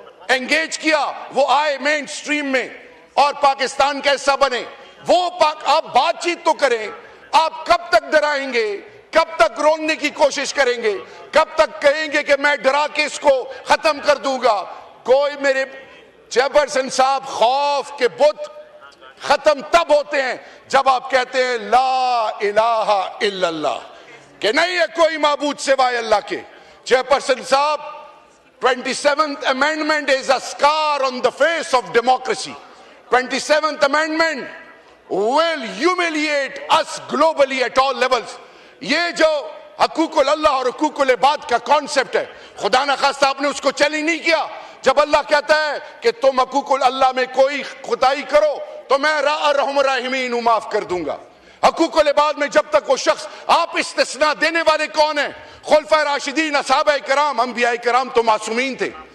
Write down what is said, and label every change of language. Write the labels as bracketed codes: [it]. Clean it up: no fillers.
[ur] Engage کیا، وہ آئے مین سٹریم میں اور پاکستان کا حصہ بنے۔ آپ بات چیت تو کریں، آپ کب تک ڈرائیں گے؟ کب تک روکنے کی کوشش کریں گے؟ کب تک کہیں گے کہ میں ڈرا کے اس کو ختم کر دوں گا؟ کوئی میرے چیئرپرسن صاحب، خوف کے بت ختم تب ہوتے ہیں جب آپ کہتے ہیں لا الہ الا اللہ، کہ نہیں ہے کوئی معبود سوائے اللہ کے۔ چیئرپرسن صاحب، [en] 27th amendment is a scar on the face of democracy. 27th amendment will humiliate us globally at all levels. [ur] یہ جو حقوق اللہ اور حقوق العباد کا کانسیپٹ ہے، خدا نخواستہ آپ نے اس کو چیلنج نہیں کیا۔ جب اللہ کہتا ہے کہ تم حقوق اللہ میں کوئی خدائی کرو تو میں ارحم الراحمین ہوں، معاف کر دوں گا۔ حقوق العباد میں جب تک وہ شخص، آپ استثناء دینے والے کون ہیں؟ خلفائے راشدین، اصحابہ کرام، انبیاء کرام تو معصومین تھے۔